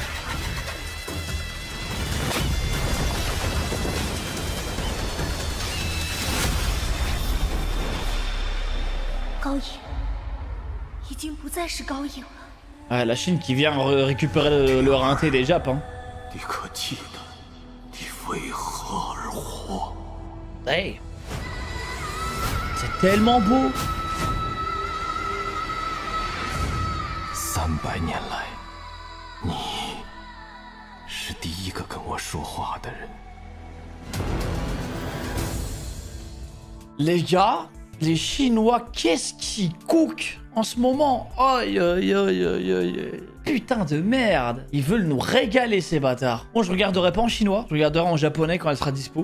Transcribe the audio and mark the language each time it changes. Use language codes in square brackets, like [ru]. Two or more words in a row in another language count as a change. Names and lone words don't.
[fr] Ah, la Chine qui vient récupérer le rinté des Japs, hein. Hey. C'est tellement beau. [zh] 300 年来，你是第一个跟我说话的人。 [fr] Les gars, les Chinois, qu'est-ce qu'ils cookent en ce moment? Aïe aïe aïe aïe aïe. Putain de merde. Ils veulent nous régaler ces bâtards. Bon, je regarderai pas en chinois. Je regarderai en japonais quand elle sera dispo.